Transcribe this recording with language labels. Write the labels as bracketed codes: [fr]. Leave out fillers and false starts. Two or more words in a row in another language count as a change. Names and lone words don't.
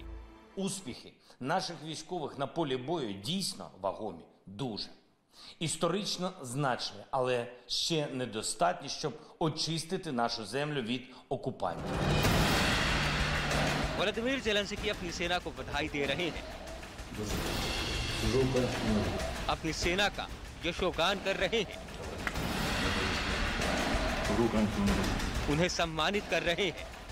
[uk] Успіхи наших військових на полі бою дійсно вагомі, дуже. Історично значні, але ще недостатні, щоб очистити нашу землю від окупантів. [hi] व्लादिमीर ज़ेलेंस्की अपनी सेना को बधाई दे रहे हैं, अपनी सेना का यशोगान कर रहे हैं, उन्हें सम्मानित कर रहे हैं।